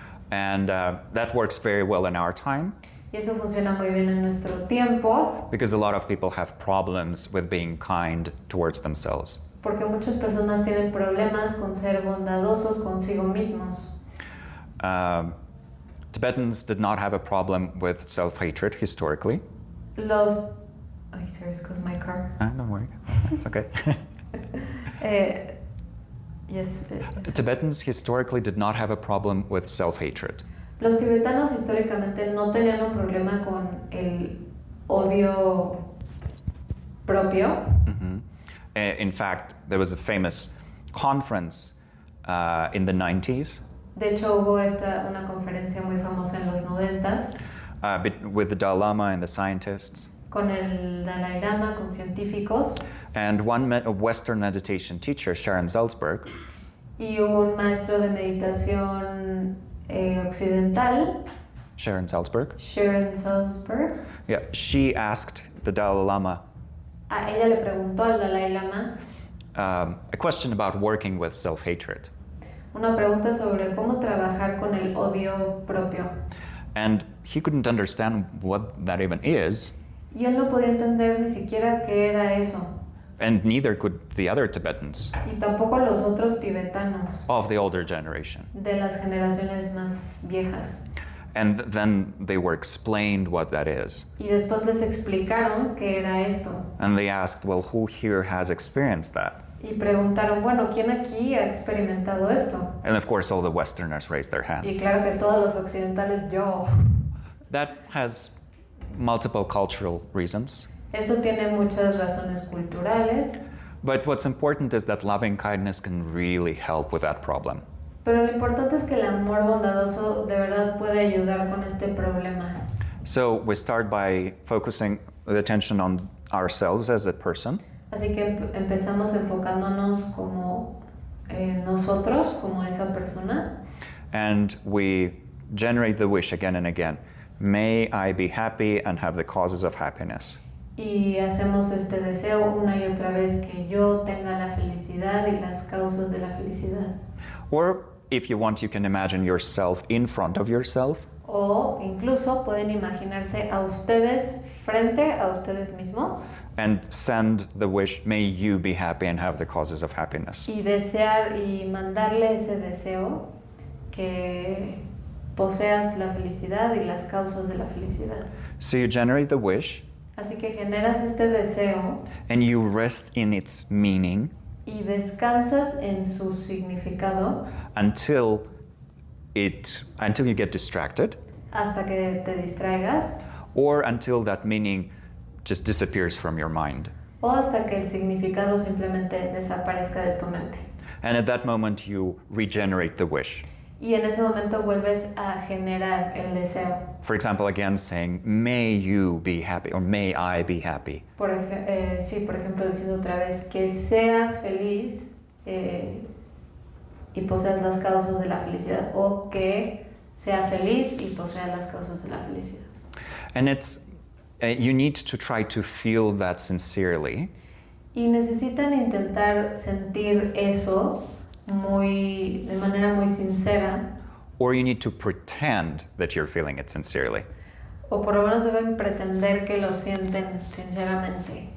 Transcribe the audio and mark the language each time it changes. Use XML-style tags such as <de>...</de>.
<en>And that works very well in our time.</en> <es>Y eso funciona muy bien en nuestro tiempo,</es> <en>because a lot of people have problems with being kind towards themselves.</en> <es>porque muchas personas tienen problemas con ser bondadosos consigo mismos.</es> <en>Tibetans did not have a problem with self-hatred historically. Los... Ay, sorry, excuse my car. Don't worry, it's okay. Yes. Tibetans historically did not have a problem with self-hatred.</en> <es>Los tibetanos históricamente no tenían un problema con el odio propio.</es> <en>In fact, there was a famous conference in the 90s</en> <es>De hecho, hubo una conferencia muy famosa en los 90s</es> <en>with the Dalai Lama and the scientists.</en> <es>con el Dalai Lama, con científicos,</es> <en>And a Western meditation teacher, Sharon Salzberg,</en> <es>y un maestro de meditación occidental, Sharon Salzberg, Sharon Salzberg.</es> <en>yeah, she asked the Dalai Lama</en> <es>A ella le preguntó al Dalai Lama</es> <en>a question about working with self-hatred.</en> <es>una pregunta sobre cómo trabajar con el odio propio.</es> <en>And he couldn't understand what that even is,</en> <es>Y él no podía entender ni siquiera qué era eso.</es> <en>and neither could the other Tibetans</en> <es>Y tampoco los otros tibetanos</es> <en>of the older generation.</en> <es>de las generaciones más viejas.</es> <en>And then they were explained what that is.</en> <es>Y después les explicaron qué era esto.</es> <en>And they asked, well, who here has experienced that?</en> <es>Y preguntaron, bueno, ¿quién aquí ha experimentado esto?</es> <en>And of course, all the Westerners raised their hand.</en> <es>Y claro que todos los occidentales, yo.</es> <en>That has multiple cultural reasons.</en> <es>Eso tiene muchas razones culturales,</es> <en>But what's important is that loving kindness can really help with that problem.</en> <es>pero lo importante es que el amor bondadoso de verdad puede ayudar con este problema.</es> <en>So we start by focusing the attention on ourselves as a person.</en> <es>Así que empezamos enfocándonos como nosotros, como esa persona,</es> <en>And we generate the wish again and again. May I be happy and have the causes of happiness.</en> <es>y hacemos este deseo una y otra vez que yo tenga la felicidad y las causas de la felicidad.</es> <en>Or if you want, you can imagine yourself in front of yourself.</en> <es>O incluso pueden imaginarse a ustedes frente a ustedes mismos</es> <en>And send the wish, may you be happy and have the causes of happiness.</en> <es>y desear y mandarle ese deseo que poseas la felicidad y las causas de la felicidad.</es> <en>So you generate the wish</en> <es>Así que generas este deseo</es> <en>and you rest in its meaning</en> <es>y descansas en su significado</es> <en>until you get distracted,</en> <es>hasta que te distraigas</es> <en>or until that meaning just disappears from your mind.</en> <es>o hasta que el significado simplemente desaparezca de tu mente.</es> <en>And at that moment you regenerate the wish.</en> <es>Y en ese momento vuelves a generar el deseo.</es> <en>For example, again saying, may you be happy, or may I be happy.</en> <es>Por ejemplo, diciendo otra vez que seas feliz y poseas las causas de la felicidad, o que sea feliz y posea las causas de la felicidad.</es> <en>And it's, you need to try to feel that sincerely,</en> <es>Y necesitan intentar sentir eso de manera muy sincera,</es> <en>or you need to pretend that you're feeling it sincerely.</en> <es>o por lo menos deben pretender que lo sienten sinceramente.</es>